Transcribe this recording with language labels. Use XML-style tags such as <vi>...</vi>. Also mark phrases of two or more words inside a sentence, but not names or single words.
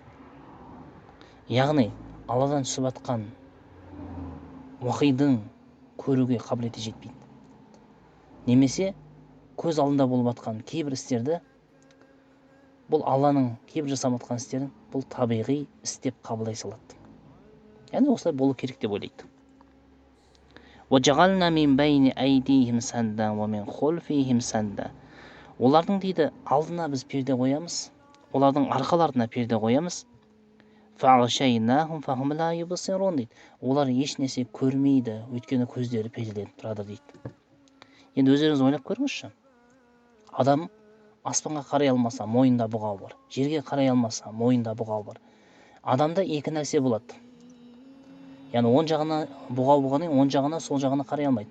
<kk>Яғни Алладан түсіп жатқан уахидың көруге қабілеті жетпейді. Немесе көз алдында болып жатқан кейбір істерді, бұл Алланың кейбір жасап жатқан істерін бұл табиғи істеп қабылдай салады. Яғни осылай болу керек деп ойлайды.</kk> <ar>وَجَعَلْنَا مِنْ بَيْنِ أَيْدِيهِمْ سَدًّا وَمِنْ خَلْفِهِمْ سَدًّا.</ar> <kk>Олардың дейді алдына біз перде қоямыз, олардың арқаларына перде қоямыз.</kk> <ar>فَعَغْشَيْنَاهُمْ فَهُمْ لَا يُبْصِرُونَ дейді.</ar> <kk>Олар еш нәрсе көрмейді, өйткені көздері перделеніп тұрады дейді. Енді өздеріңіз ойлап көріңізші. Адам аспанға қарай алмаса, мойнында бұғау бар. Жерге қарай алмаса, мойнында бұғау бар. Адамда екі нәрсе болады. Яғни оң жағына бұғау болғаннан кейін оң жағына, сол жағына қарай алмайды.</kk>